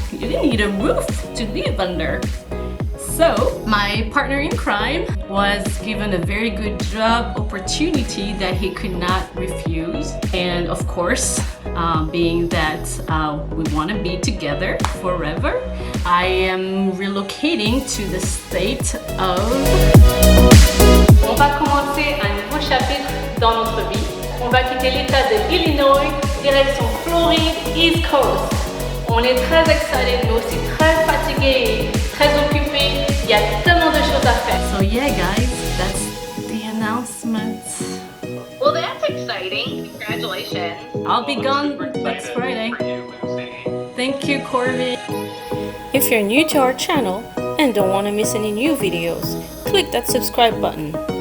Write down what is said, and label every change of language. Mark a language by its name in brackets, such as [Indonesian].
[English] You didn't need a roof to live under. So, my partner in crime was given a very good job opportunity that he could not refuse. And of course, being that we want to be together forever, I am relocating to the state of... [French] On va commencer un nouveau chapitre dans notre vie. On va quitter l'état de Illinois, direction Floride, East Coast. On est très excited, mais aussi très fatigué, très occupé. Il y a tellement de choses à faire. [English] So yeah, guys, that's the announcement. Well, that's exciting. Congratulations. I'll be gone next Friday. Thank you, Corbin. If you're new to our channel and don't want to miss any new videos, click that subscribe button.